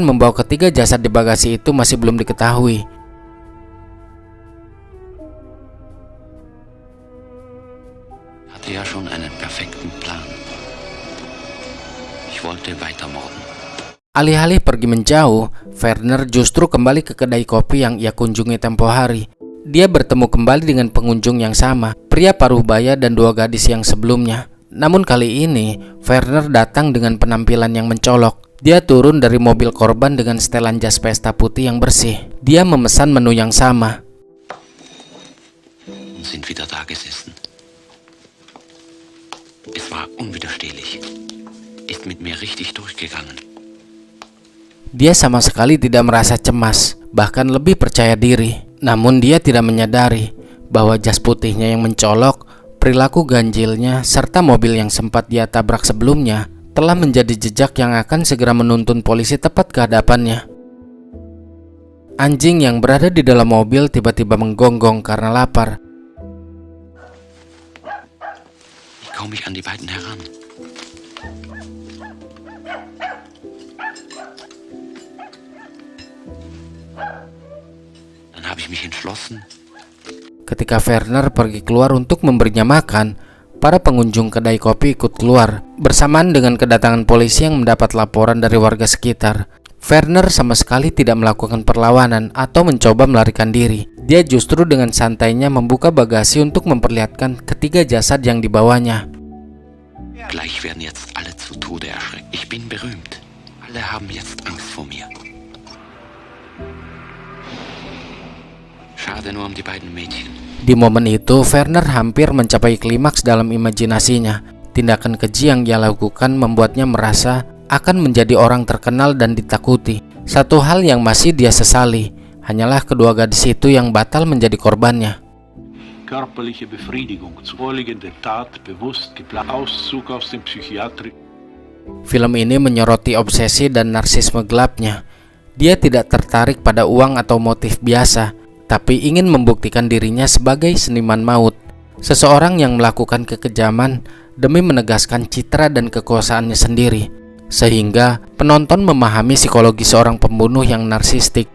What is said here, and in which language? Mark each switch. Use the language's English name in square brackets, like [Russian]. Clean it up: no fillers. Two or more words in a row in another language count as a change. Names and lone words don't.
[Indonesian] membawa ketiga jasad di bagasi itu masih belum diketahui. [German] Hatte ja schon einen perfekten Plan. Ich wollte weitermorden. [Indonesian] Alih-alih pergi menjauh, Werner justru kembali ke kedai kopi yang ia kunjungi tempo hari. Dia bertemu kembali dengan pengunjung yang sama, pria paruh baya dan dua gadis yang sebelumnya. Namun kali ini, Werner datang dengan penampilan yang mencolok. Dia turun dari mobil korban dengan setelan jas pesta putih yang bersih. Dia memesan menu yang sama. [German] Und sind wieder da gesessen. Es war unwiderstehlich. Ist mit mir richtig durchgegangen. [Indonesian] Dia sama sekali tidak merasa cemas, bahkan lebih percaya diri. Namun dia tidak menyadari bahwa jas putihnya yang mencolok, perilaku ganjilnya, serta mobil yang sempat dia tabrak sebelumnya telah menjadi jejak yang akan segera menuntun polisi tepat ke hadapannya. Anjing yang berada di dalam mobil tiba-tiba menggonggong karena lapar. [German] Wie komme ich an die beiden heran? Dann habe ich mich entschlossen. [Indonesian] Ketika Werner pergi keluar untuk memberinya makan, para pengunjung kedai kopi ikut keluar bersamaan dengan kedatangan polisi yang mendapat laporan dari warga sekitar. Werner sama sekali tidak melakukan perlawanan atau mencoba melarikan diri. Dia justru dengan santainya membuka bagasi untuk memperlihatkan ketiga jasad yang dibawanya. [German] Gleich werden jetzt alle zu Tode erschreckt. Ich bin berühmt. Alle haben jetzt Angst vor mir. Schade nur um die beiden Mädchen. [Indonesian] Di momen itu, Werner hampir mencapai klimaks dalam imajinasinya. Tindakan keji yang dia lakukan membuatnya merasa akan menjadi orang terkenal dan ditakuti. Satu hal yang masih dia sesali, hanyalah kedua gadis itu yang batal menjadi korbannya. [German] Körperliche Befriedigung, vorliegende Tat bewusst geplant, Auszug aus dem Psychiatrie. [Indonesian] Film ini menyoroti obsesi dan narsisme gelapnya. Dia tidak tertarik pada uang atau motif biasa, tapi ingin membuktikan dirinya sebagai seniman maut. Seseorang yang melakukan kekejaman demi menegaskan citra dan kekuasaannya sendiri, sehingga penonton memahami psikologi seorang pembunuh yang narsistik.